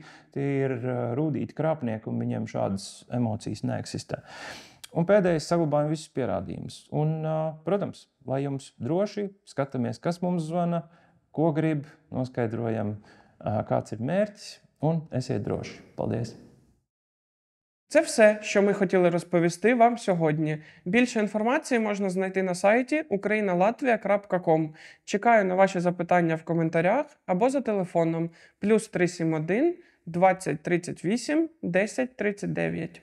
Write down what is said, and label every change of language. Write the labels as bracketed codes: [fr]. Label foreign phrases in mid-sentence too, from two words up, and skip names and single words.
[lv] Tie ir rūdīti krāpnieki, un viņiem šādas emocijas neeksistē. Un pēdējais, saglabājam visus pierādījumus. Un, protams, lai jums droši, skatāmies, kas mums zvana, ko grib, noskaidrojam, kāds ir mērķis, un esiet droši. Paldies! [uk] Це все, що ми хотіли розповісти вам сьогодні. Більше інформації можна знайти на сайті ukrainalatvia.com. Чекаю на ваші запитання в коментарях або за телефоном +371 20 38 10 39.